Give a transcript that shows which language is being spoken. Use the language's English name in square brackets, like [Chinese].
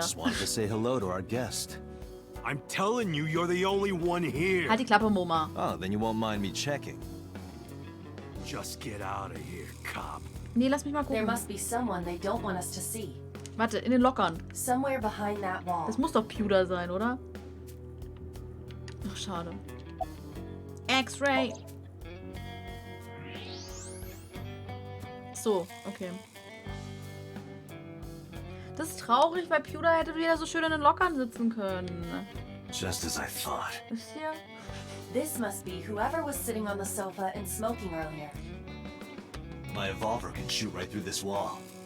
[English] Just wanted to say hello to our guest. I'm telling you, you're the only one here. [German] Halt die Klappe, Moma. [English] Oh, then you won't mind me checking. Just get out of here, cop. [German] Nee, lass mich mal [English] There [German] gucken. [English] must be someone they don't want us to see. [German] Warte, in den Lockern. [English] Somewhere behind that wall. [German] Das muss doch Pewder sein, oder? Ach, schade. X-Ray. So, okay. Das ist traurig, weil Pewder hätte wieder so schön in den Lockern sitzen können. [English] Just as I thought. [German] Wisst ihr? [English] This must be whoever was sitting on the sofa and smoking earlier. My revolver can shoot right through this wall.